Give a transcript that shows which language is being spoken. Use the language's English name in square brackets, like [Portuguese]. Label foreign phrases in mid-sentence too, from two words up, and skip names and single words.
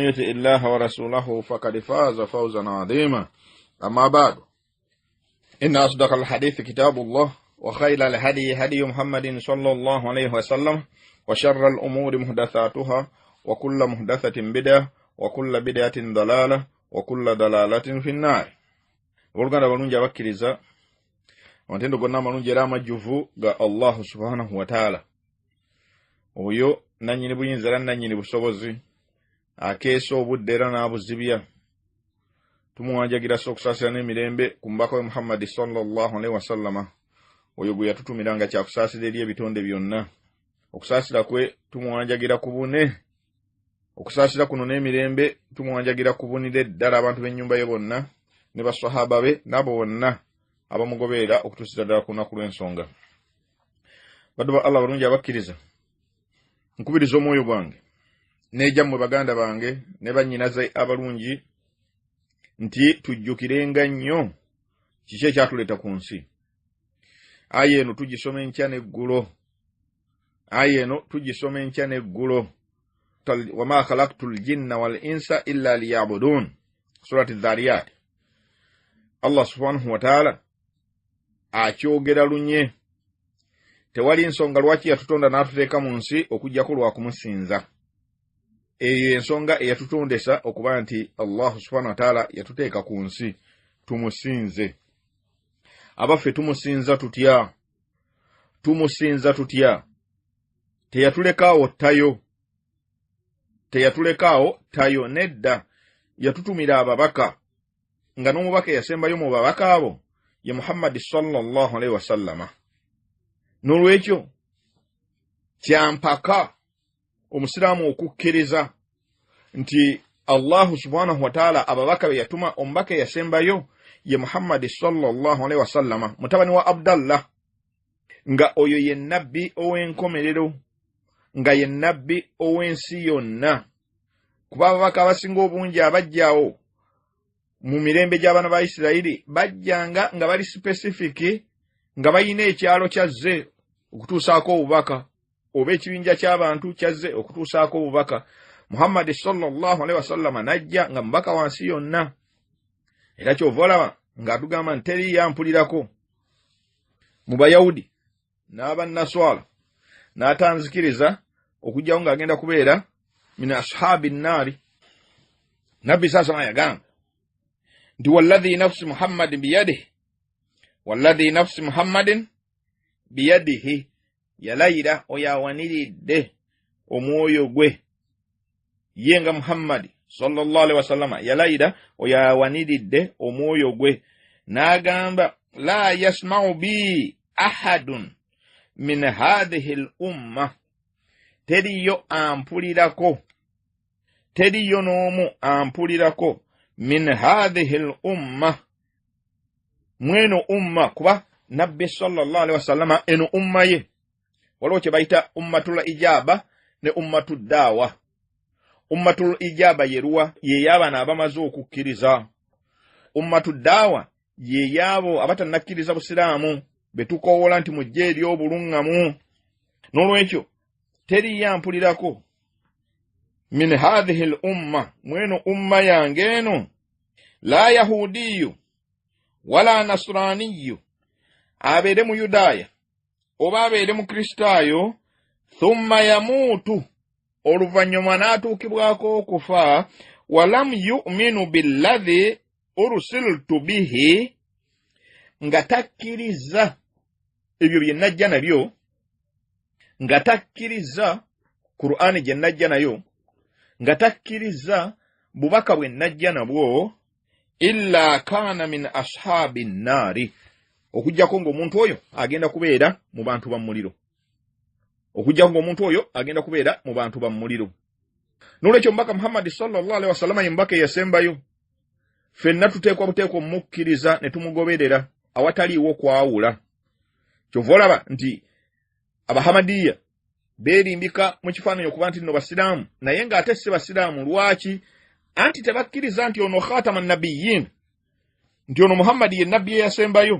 [Arabic] يطع الله ورسوله فقد فاز فوزا عظيما أما بعد إن أصدق الحديث كتاب الله وخير الهدي هدي محمد صلى الله عليه وسلم وشر الأمور محدثاتها وكل محدثة بدعة وكل بدعة ضلالة وكل ضلالة في النار ولغنا [Ganda] balungi abakkiriza ontendo gonna malungi era amajjuvu ga [Arabic] الله سبحانه وتعالى [Ganda] oyo nanyini buyinza era nanyini busobozi akeesa obudde era n'abuzibya tumuwanjagira sokusasira n'emirembe ku mbaka we Muhammad [Arabic] صلى الله عليه وسلم [Ganda] oyo gwe yatutumiranga kyakusaasira eri ebitonde byonna okusaasira kwe tumuwanjagira ku bune okusaasira kuno n'emirembe tumuwanjagira ku bunire ddala abantu b'ennyumba ye bonna ne basahaba be nabo bonna abamugoberera okutuusira ddala ku lunaku lw'ensonga. Baddu ba Allah balungi abakkiriza nkubiriza omwoyo gwange n'ejjammwe baganda bange ne bannyinaze abalungi nti tujjukirenga nnyo kiki ekyatuleeta ku nsi. Aya eno tugisoma enkya n'eggulo [Arabic] وما خلقت الجن والإنس إلا ليعبدون سورة الذاريات. الله سبحانه وتعالى [Ganda] akyogera lunye tewali nsonga lwaki yatutonda n'atuteeka mu nsi okujjako lwa kumusinza. Eyo ensonga eyatutondesa okuba nti [Arabic] الله سبحانه وتعالى [Ganda] yatuteeka ku nsi tumusinze. Abaffe tumusinza tutya teyatulekaawo tayo nedda yatutumira ababaka nga n'omubaka yasembayo mu babaka abo ye Muhammad [Arabic] صلى الله عليه وسلم. [Ganda] N'olwekyo kyampaka omusiraamu okukkiriza nti [Arabic] الله سبحانه وتعالى [Ganda] ababaka be yatuma omubaka yasembayo ye Muhammad [Arabic] صلى الله عليه وسلم [Ganda] mutabani wa Abdallah nga oyo ye nabbi ow'enkomerero nga ye nabbi ow'ensi yonna kuba ababaka abasinga obungi abajjaawo mu mirembe gy'abaana ba Isirayiri bajjanga nga bali specific nga bayina ekyalo kyazze okutuusaako obubaka oba ekibinja ky'abantu kyazze okutuusaako obubaka. Muhammad [Arabic] صلى الله عليه وسلم [Ganda] najja nga mubaka wansi yonna era kyova olaba ng'atugamba nti teri yampulirako mu Bayahudi n'Abannaswala n'atanzikiriza okujjawo ng'agenda kubeera [Arabic] من أصحاب النار. [Ganda] Nabbi saasama yagamba nti [Arabic] والذي نفس محمد بيده [Ganda] yalayira oyo awaniridde omwoyo gwe ye nga Muhammad [Arabic] صلى الله عليه وسلم [Ganda] yalayira oyo awaniridde omwoyo gwe n'agamba [Arabic] لا يسمع بي أحد من هذه الأمة [Ganda] teriyo n'omu ampulirako [Arabic] من هذه الأمة [Ganda] mweno umma kuba nabbi [Arabic] صلى الله عليه وسلم [Ganda] eno umma ye waliwo kye bayita [Arabic] أمة الإجابة [Ganda] ne [Arabic] أمة الدعوة. أمة الإجابة [Ganda] yeruwa ye y'abaana abamaze okukkiriza. [Arabic] أمة الدعوة [Ganda] ye y'abo abatannakkiriza busiraamu betukoowola nti mujje eri obuluŋŋamu. N'olwekyo teri yampulirako [Arabic] من هذه الأمة [Ganda] mweno umma yange eno [Arabic] لا يهودي ولا نصراني [Ganda] abeere mu Yudaaya oba abeere mu Kristaayo [Arabic] ثم يموت [Ganda] oluvannyuma n'atuukibwako okufa walam [Arabic] يؤمن بالذي أرسلت به [Ganda] nga takkiriza ebyo bye najja nabyo nga takkiriza Qur'ani gye najja nayo, nga takkiriza bubaka bwe najja nabwo, [Arabic] إلا كان من أصحاب النار, [Ganda] okujjako ng'omuntu oyo agenda kubeera mu bantu ba muliro. Okujjako ng'omuntu oyo agenda kubeera mu bantu ba muliro. N'olwekyo Omubaka Muhammad [Arabic] صلى الله عليه وسلم [Ganda] ye mbaka eyasembayo, ffenna tuteekwa buteekwa omukkiriza ne tumugoberera awataliiwo kwawula. Kyova olaba nti Abahamadiya beerimbika mu kifaananyi okuba nti nno basiraamu, naye ng'ate si basiraamu. Lwaki? Anti tebakkiriza nti ono [Arabic] خاتم النبيين, [Ganda] nti ono Muhammad ye nabbi eyasembayo.